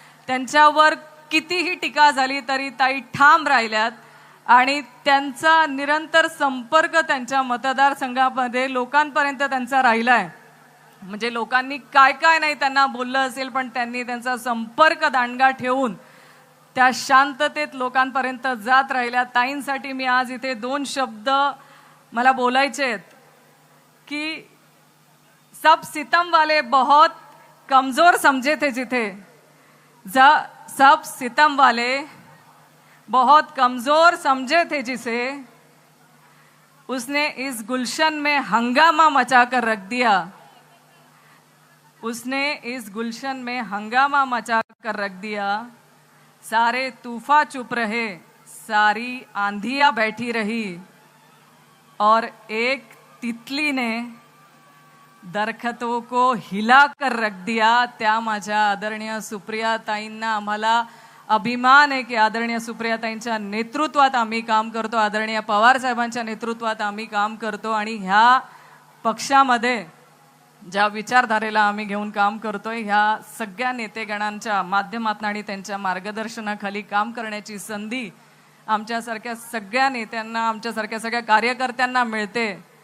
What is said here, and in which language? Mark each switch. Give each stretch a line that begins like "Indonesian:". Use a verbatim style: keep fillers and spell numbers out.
Marathi: त्यांच्यावर कितीही टीका झाली तरी ताई ठाम राहिल्यात आणि त्यांचा निरंतर संपर्क त्यांच्या मतदारसंघामध्ये लोकांपर्यंत त्यांचा राहिला आहे. म्हणजे लोकांनी काय काय नाही त्यांना बोललं असेल, पण त्यांनी त्यांचा संपर्क दांडगा ठेवून त्या शांततेत लोकांपर्यंत जात राहिल्या. ताईंसाठी मी आज इथे दोन शब्द मला बोलायचे आहेत की
Hindi: सब सितम वाले बहुत कमजोर समझे थे जिथे जा, सब सितम वाले बहुत कमजोर समझे थे जिसे उसने इस गुलशन में हंगामा मचा कर रख दिया, उसने इस गुलशन में हंगामा मचा कर रख दिया. सारे तूफा चुप रहे, सारी आंधियां बैठी रही, और एक तितली ने दरखतों को हिला कर रख दिया.
Marathi: त्या माझ्या आदरणीय सुप्रिया ताईंना आम्हाला अभिमान आहे की आदरणीय सुप्रिया ताईंच्या नेतृत्वात आम्ही काम करतो, आदरणीय पवारसाहेबांच्या नेतृत्वात आम्ही काम करतो. आणि ह्या पक्षामध्ये ज्या विचारधारेला आम्ही घेऊन काम करतोय ह्या सगळ्या नेतेगणांच्या माध्यमातून आणि त्यांच्या मार्गदर्शनाखाली काम करण्याची संधी आमच्यासारख्या सगळ्या नेत्यांना, आमच्यासारख्या सगळ्या कार्यकर्त्यांना मिळते.